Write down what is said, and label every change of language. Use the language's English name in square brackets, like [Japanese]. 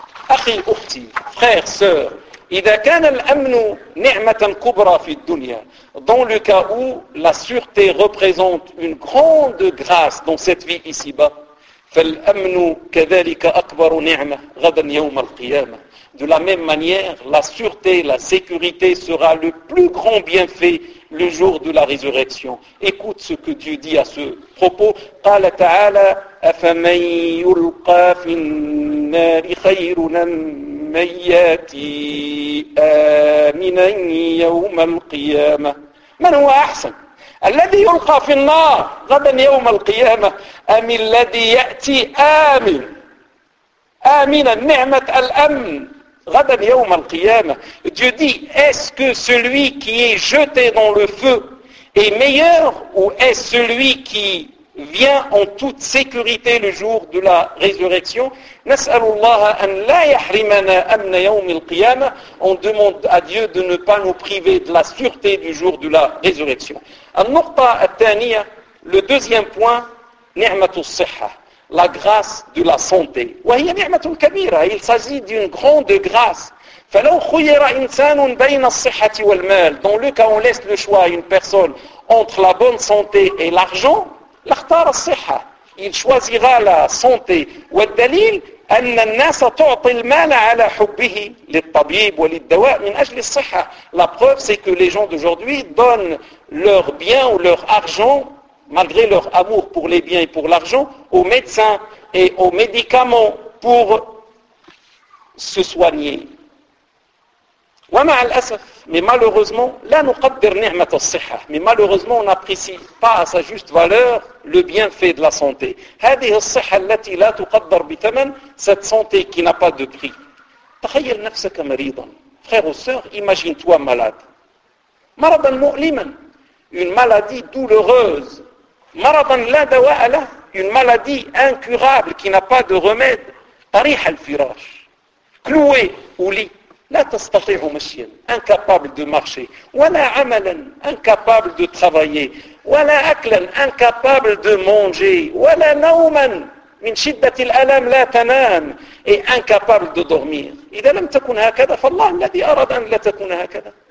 [Arabic] أخي أختي [French] frère sœur, [Arabic] إذا كان الأمن نعمة كبرى في الدنيا, [French] dans le cas où la sûreté représente une grande grâce dans cette vie ici-bas, [Arabic] فالأمن كذلك أكبر نعمة غدا يوم القيامة, [French] de la même manière la sûreté, la sécurité sera le plus grand bienfait le jour de la résurrection. Écoute ce que Dieu dit à ce propos. [Arabic] قال تعالى أفمن يلقى في النار خير من يأتي آمنا يوم القيامة. من هو أحسن، الذي يلقى في النار غدا يوم القيامة أم الذي يأتي آمن آمنا نعمة الأمن غدا يوم القيامة؟ [French] Dieu dit, est-ce que celui qui est jeté dans le feu est meilleur ou est-ce celui qui vient en toute sécurité le jour de la résurrection? [Arabic] نسأل الله أن لا يحرمنا أمن يوم القيامة. [French] On demande à Dieu de ne pas nous priver de la sûreté du jour de la résurrection. [Arabic] النقطة الثانية, [French] le deuxième point, [Arabic] نعمة الصحة, [French] la grâce de la santé. [Arabic] وهي نعمة كبيرة, [French] il s'agit d'une grande grâce. [Arabic] فلو خير إنسان بين الصحة والمال, [French] dans le cas où on laisse le choix à une personne entre la bonne santé et l'argent, [Arabic] l'akhtar الصحة, [French] il choisira la santé. [Arabic] والدليل أن الناس تعطي المال على حبه للطبيب وللدواء من أجل الصحة. [French] La preuve c'est que les gens d'aujourd'hui donnent leur bien ou leur argent, malgré leur amour pour les biens et pour l'argent, aux médecins et aux médicaments pour se soigner. [Arabic] ومع الأسف, [French] mais malheureusement, [Arabic] لا نقدر نعمة الصحة, [French] mais malheureusement on n'apprécie pas à sa juste valeur le bienfait de la santé. [Arabic] هذه الصحة التي لا تقدر بثمن, [French] cette santé qui n'a pas de prix. [Arabic] تخيل نفسك مريضا, [French] frère ou sœur, imagine-toi malade. [Arabic] مرضا مؤلما, [French] une maladie douloureuse. [Arabic] مرضا لا دواء له, [French] une maladie incurable qui n'a pas de remède. [Arabic] طريح الفراش, [French] cloué au lit. [Arabic] لا تستطيع مشيا, [French] incapable de marcher. [Arabic] ولا عملا, [French] incapable de travailler. [Arabic] ولا أكلا, [French] incapable de manger. [Arabic] ولا نوما, من شدة الألم لا تنام. [French] Et incapable de dormir. [Arabic] إذا لم تكن هكذا, فالله الذي أراد أن لا تكون هكذا.